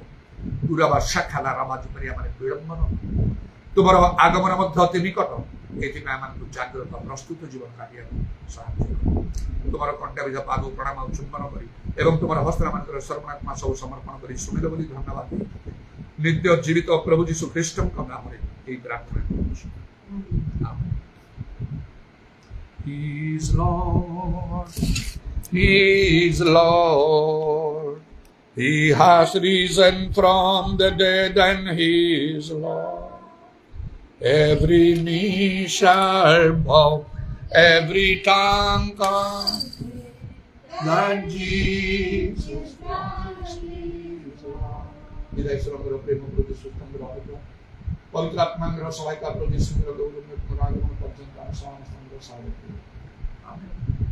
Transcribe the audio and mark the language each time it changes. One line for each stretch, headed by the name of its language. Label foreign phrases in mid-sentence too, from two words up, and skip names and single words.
Odia: ପୁରା ଶାଖା ରାବାଜ କରି ଆମେ ବିଳମ୍ବନ, ତୁମର ଆଗମନ ମଧ୍ୟ ଅତି ନିକଟ। ଏଥିପାଇଁ ଆମକୁ ଜାଗ୍ରତ ପ୍ରସ୍ତୁତ ଜୀବନ କାଟିବାକୁ ସାହାଯ୍ୟ କର। ତୁମର କଣ୍ଟାବିଧ ପାଦ ପ୍ରଣାମ ଚୁମ୍ବନ କରି ଏବଂ ତୁମର ହସ୍ତମାନଙ୍କର ସର୍ବାତ୍ମା ସବୁ ସମର୍ପଣ କରି ଶୁଣିଲ ବୋଲି ଧନ୍ୟବାଦ। ନିତ୍ୟ ଜୀବିତ ପ୍ରଭୁ ଯୀଶୁ ଖ୍ରୀଷ୍ଟଙ୍କ ନାମରେ ଏହି ପ୍ରାର୍ଥନା କରୁଛୁ।
English: He is Lord, He is Lord. He has risen from the dead and He is Lord. Every knee shall bow, every tongue confess that Jesus Christ is Lord.
Odia: ଈଶ୍ୱରଙ୍କର ପ୍ରେମ ପ୍ରତି ସୁସ୍ଥଙ୍କର ଅନୁଗ୍ରହ, ପବିତ୍ର ଆତ୍ମାଙ୍କର ସହାୟତା ପ୍ରତି ସୁନ୍ଦର ଗୌରବ ପର୍ଯ୍ୟନ୍ତ ଆମ ସମସ୍ତଙ୍କର ସାହାଯ୍ୟ। ଆମେନ୍।